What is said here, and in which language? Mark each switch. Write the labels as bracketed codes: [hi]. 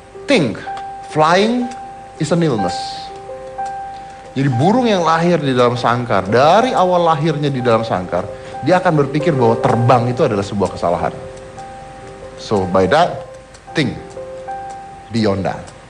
[en] Think, flying is an illness. [id] Jadi burung yang lahir di dalam sangkar, dari awal lahirnya di dalam sangkar, dia akan berpikir bahwa terbang itu adalah sebuah kesalahan. [en] So by that, think beyond that.